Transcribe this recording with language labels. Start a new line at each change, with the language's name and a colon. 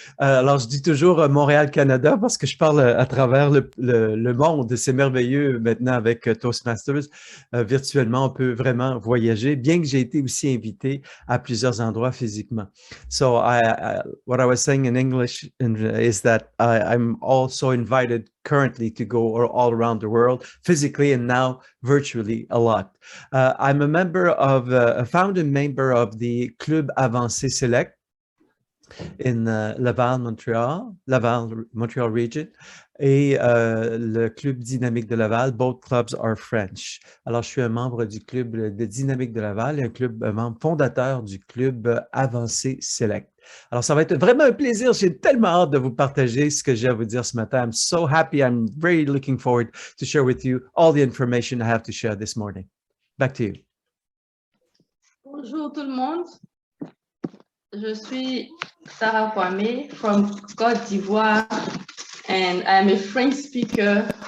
French: Alors, je dis toujours Montréal, Canada parce que je parle à travers le monde. C'est merveilleux maintenant avec Toastmasters. Virtuellement, on peut vraiment voyager, bien que j'ai été aussi invité à plusieurs endroits physiquement.
English: So, what I was saying in English is that I'm also invited currently to go all around the world, physically and now virtually a lot. I'm a founding member of the Club Avancé Select in Laval, Montreal region, et le Club Dynamique de Laval. Both clubs are French.
French: Alors, je suis un membre du Club de Dynamique de Laval et un membre fondateur du Club Avancé Select. Alors, ça va être vraiment un plaisir. J'ai tellement hâte de vous partager ce que j'ai à vous dire ce matin.
English: I'm so happy. I'm very looking forward to share with you all the information I have to share this morning. Back to you.
French: Bonjour tout le monde. Je suis Sarah Kwame
English: from Côte d'Ivoire, and I'm a French speaker.